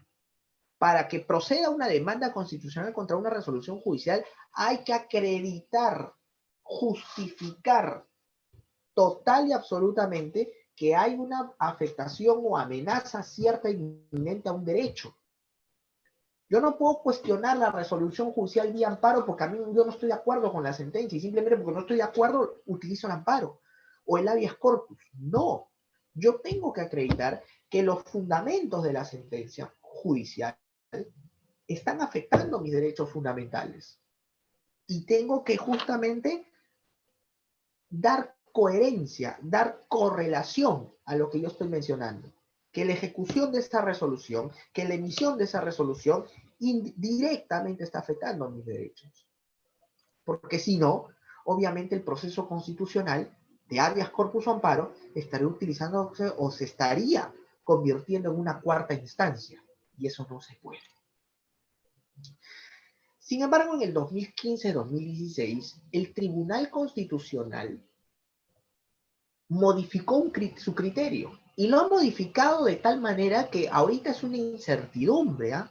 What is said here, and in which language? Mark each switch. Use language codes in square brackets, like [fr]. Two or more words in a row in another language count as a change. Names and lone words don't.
[es] Para que proceda una demanda constitucional contra una resolución judicial, hay que acreditar, justificar total y absolutamente que hay una afectación o amenaza cierta e inminente a un derecho. Yo no puedo cuestionar la resolución judicial vía amparo porque a mí yo no estoy de acuerdo con la sentencia y simplemente porque no estoy de acuerdo utilizo el amparo o el [la] habeas corpus. [es] No, yo tengo que acreditar que los fundamentos de la sentencia judicial están afectando mis derechos fundamentales y tengo que justamente dar coherencia, dar correlación a lo que yo estoy mencionando. Que la ejecución de esta resolución, que la emisión de esa resolución directamente está afectando a mis derechos. Porque si no, obviamente el proceso constitucional de [la] habeas corpus [es] o amparo estaría utilizándose o se estaría convirtiendo en una cuarta instancia. Y eso no se puede. Sin embargo, en el 2015-2016, el Tribunal Constitucional modificó su criterio y lo ha modificado de tal manera que ahorita es una incertidumbre, ¿eh?